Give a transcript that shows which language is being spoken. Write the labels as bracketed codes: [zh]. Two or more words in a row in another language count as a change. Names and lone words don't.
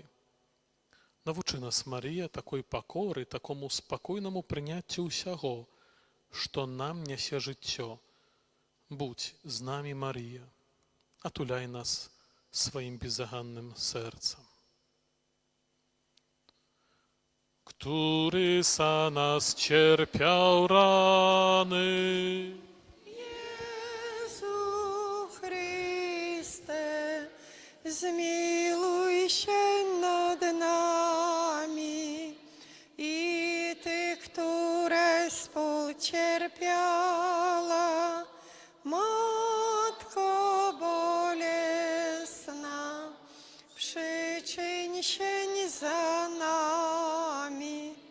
[uk] Навчи нас, Марія, такої покори, такому спокійному прийняттю усього, що нам несе життя. Будь з нами, Марія, отуляй нас своїм беззаганним серцем. [pl] Który za nas cierpiał rany. Jezu Chryste, zmiłuj się nad nami i Ty, które współcierpiała, Matko bolesna, przyczyń się za nami.